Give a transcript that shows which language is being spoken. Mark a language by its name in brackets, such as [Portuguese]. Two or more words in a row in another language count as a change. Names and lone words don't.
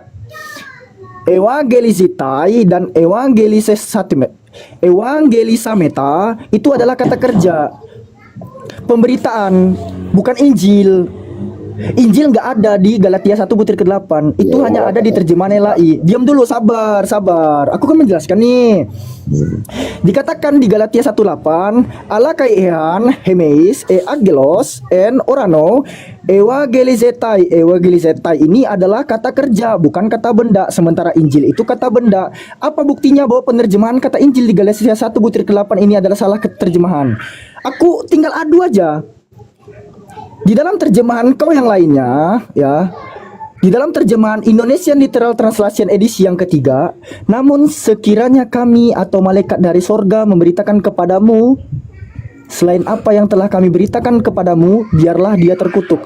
[Indonesian] Evangelizitai dan evangelisameta itu adalah kata kerja. Pemberitaan, bukan Injil. Injil nggak ada di Galatia 1 butir ke-8. Itu hanya ada di terjemahan LAI. Diam dulu, sabar. Aku kan menjelaskan nih. Dikatakan di Galatia 1:8, [Greek] ἀλλὰ καὶ ἐὰν ἡμεῖς ἄγγελος ἐν οὐρανοῦ εὐαγγελίζηται. [Indonesian] Evangelizetai ini adalah kata kerja, bukan kata benda. Sementara Injil itu kata benda. Apa buktinya bahwa penerjemahan kata Injil di Galatia 1 butir ke-8 ini adalah salah terjemahan? Aku tinggal adu aja. Di dalam terjemahan kau yang lainnya, ya, di dalam terjemahan Indonesian Literal Translation edisi yang ketiga, namun sekiranya kami atau malaikat dari sorga memberitakan kepadamu selain apa yang telah kami beritakan kepadamu, biarlah dia terkutuk.